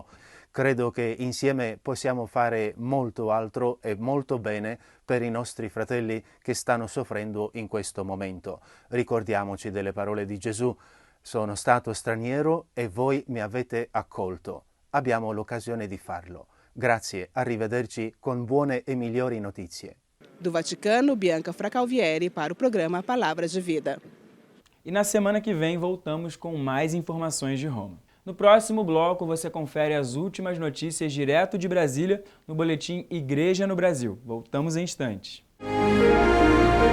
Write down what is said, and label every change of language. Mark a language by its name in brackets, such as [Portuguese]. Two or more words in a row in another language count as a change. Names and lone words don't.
[Italian] Credo che insieme possiamo fare molto altro e molto bene per i nostri fratelli che stanno soffrendo in questo momento. Ricordiamoci delle parole di Gesù: sono stato straniero e voi mi avete accolto. Abbiamo l'occasione di farlo. Grazie, arrivederci con buone e migliori notizie. [Portuguese] Do Vaticano, Bianca Fracalvieri para o programa Palavras de Vida. E na semana que vem voltamos com mais informações de Roma. No próximo bloco, você confere as últimas notícias direto de Brasília no boletim Igreja no Brasil. Voltamos em instantes.